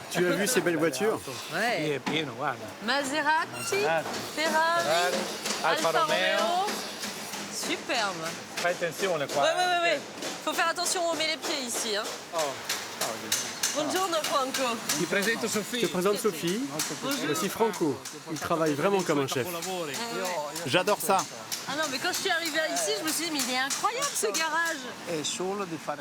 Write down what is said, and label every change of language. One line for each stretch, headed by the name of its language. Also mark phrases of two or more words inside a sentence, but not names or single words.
French: Tu as vu ces belles voitures? Ouais. Maserati, Ferrari, Alfa Romeo. Superbe.
Italian: Fai attenzione qua.
French: Ouais. Faut faire attention où on met les pieds ici, hein.
Italian: Buongiorno Franco.
French: Je te présente Sophie. Voici Franco. Il travaille vraiment comme un chef. J'adore ça. Ah non, mais quand je suis arrivée ici, je me suis dit, mais il est incroyable ce garage.